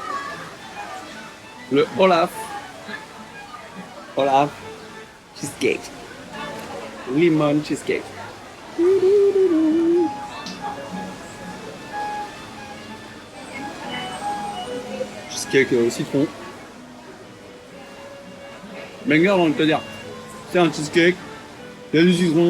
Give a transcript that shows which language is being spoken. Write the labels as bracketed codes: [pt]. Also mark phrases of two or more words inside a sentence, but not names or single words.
[fr] Le Olaf cheesecake. [en] Lemon cheesecake. [fr] Cheesecake au citron. Banger, j'ai envie de te dire. C'est un cheesecake, il y a du citron.